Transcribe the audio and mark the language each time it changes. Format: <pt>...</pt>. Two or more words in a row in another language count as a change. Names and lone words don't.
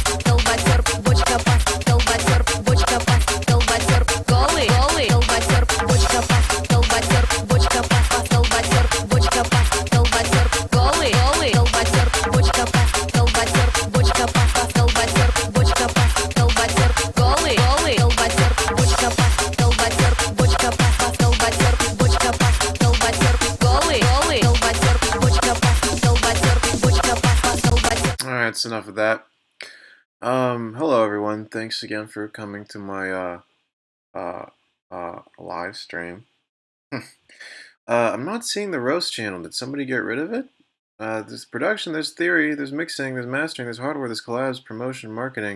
<ru>колбасер, бочка бас, колбасер, бочка бас, колбасер, голый, голый, колбасер, бочка бас, колбасер, бочка бас, колбасер, бочка бас, колбасер, голый, голый, колбасер, бочка бас, колбасер, бочка бас, колбасер, бочка бас, колбасер, голый, голый, колбасер, бочка бас, колбасер, бочка бас, колбасер, бочка бас, колбасер, голый, голый, колбасер, бочка бас, колбасер, бочка бас, колбасер.</ru> <en>Alright, that's enough of that. Hello everyone. Thanks again for coming to my live stream. I'm not seeing the roast channel. Did somebody get rid of it? There's production, there's theory, there's mixing, there's mastering, there's hardware, there's collabs, promotion, marketing.</en>